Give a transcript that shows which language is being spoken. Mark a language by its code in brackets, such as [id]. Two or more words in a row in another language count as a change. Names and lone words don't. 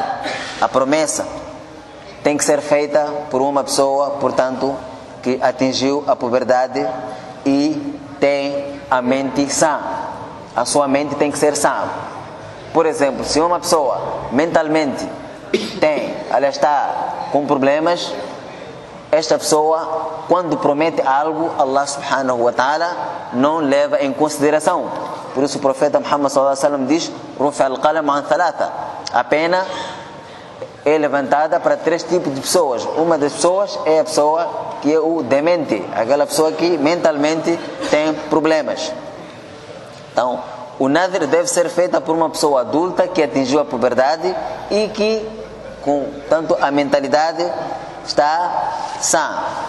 [pt] A promessa tem que ser feita por uma pessoa, portanto, que atingiu a puberdade e tem a mente sã. A sua mente tem que ser sã. Por exemplo, se uma pessoa mentalmente ela está com problemas, esta pessoa, quando promete algo, Allah [ar] سبحانه وتعالى [pt] não leva em consideração. Por isso o profeta Muhammad [ar] صلى الله عليه وسلم [pt] diz: [ar] "رفع القلم عن ثلاثة". [pt] A pena é levantada para 3 tipos de pessoas. Uma das pessoas é a pessoa que é o demente, aquela pessoa que mentalmente tem problemas. Então, o nadhr deve ser feita por uma pessoa adulta que atingiu a puberdade e que, com tanto a mentalidade, está sã.